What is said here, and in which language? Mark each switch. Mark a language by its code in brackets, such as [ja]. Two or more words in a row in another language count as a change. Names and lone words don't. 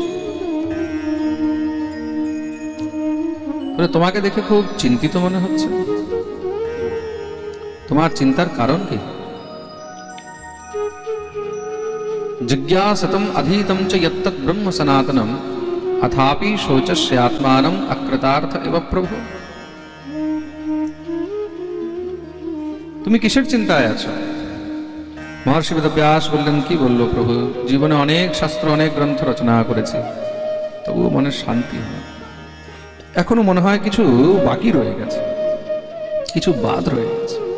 [bn] বলে তোমাকে দেখে খুব চিন্তিত মনে হচ্ছে, তোমার চিন্তার কারণ কি? [sa] জিজ্ঞাসতম অধীতম চ যত্তৎ ব্রহ্ম সনাতনম अथापि शोचस्य आत्मानं अकृतार्थ एव प्रभु। [bn] তুমি কিসের চিন্তায় আছো? মহর্ষি বেদব্যাস বললেন, কি বললো প্রভু, জীবনে অনেক শাস্ত্র অনেক গ্রন্থ রচনা করেছি, তবুও মনের শান্তি হয়। এখনো মনে হয় কিছু বাকি রয়ে গেছে, কিছু বাদ রয়ে গেছে।